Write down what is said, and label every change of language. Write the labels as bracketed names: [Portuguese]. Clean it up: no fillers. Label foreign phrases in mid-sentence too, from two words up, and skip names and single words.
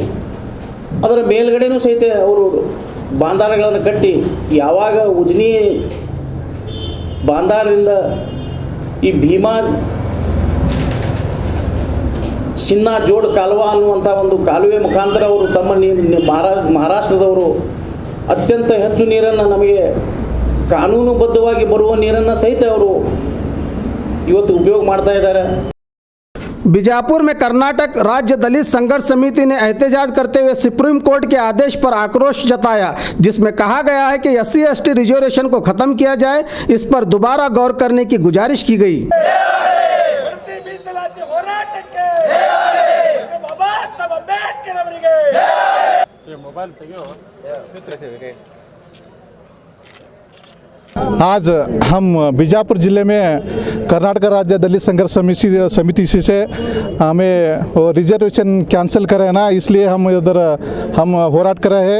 [Kannada] ಅದರ ಮೇಲ್ಗಡೆನೂ ಸಹಿತ ಅವರು ಬಾಂಧಾರಗಳನ್ನು ಕಟ್ಟಿ ಯಾವಾಗ ಉಜ್ನಿ ಬಾಂಧಾರದಿಂದ ಈ ಭೀಮಾ ಸಿನ್ನಾ ಜೋಡ್ ಕಾಲುವೆ ಅನ್ನುವಂಥ ಒಂದು ಕಾಲುವೆ ಮುಖಾಂತರ ಅವರು ತಮ್ಮ ಮಹಾರಾಷ್ಟ್ರದವರು ಅತ್ಯಂತ ಹೆಚ್ಚು ನೀರನ್ನು ನಮಗೆ ಕಾನೂನುಬದ್ಧವಾಗಿ ಬರುವ ನೀರನ್ನು ಸಹಿತ ಅವರು ಇವತ್ತು ಉಪಯೋಗ ಮಾಡ್ತಾ ಇದ್ದಾರೆ. [Hindi] बीजापुर में कर्नाटक राज्य दलित संघर्ष समिति ने एहतजाज करते हुए सुप्रीम कोर्ट के आदेश पर आक्रोश जताया, जिसमें कहा गया है कि SC/ST रिजर्वेशन को खत्म किया जाए। इस पर दोबारा गौर करने की गुजारिश की गई। आज हम बीजापुर ज़िले में कर्नाटक राज्य दलित संघर्ष समिति से हमें वो [English] reservation cancel [Hindi] करे ना, इसलिए हम इधर हम होराट कर रहे हैं।